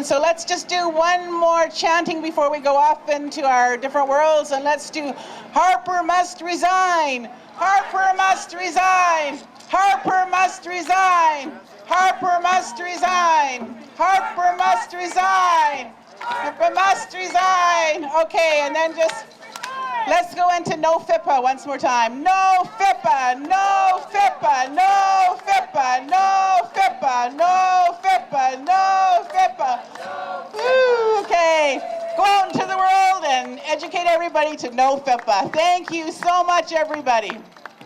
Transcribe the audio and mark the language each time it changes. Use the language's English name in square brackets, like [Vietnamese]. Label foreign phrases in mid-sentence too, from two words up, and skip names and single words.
[English] So let's just do one more chanting before we go off into our different worlds, and let's do Harper must resign! Harper must resign! Harper must resign! Harper must resign! Harper must resign! Harper must resign! Okay, and then just let's go into no FIPA once more time. No FIPA! No FIPA! No FIPA! No FIPA! No FIPA! No FIPA! Woo, okay, go out into the world and educate everybody to no FIPA. Thank you so much, everybody.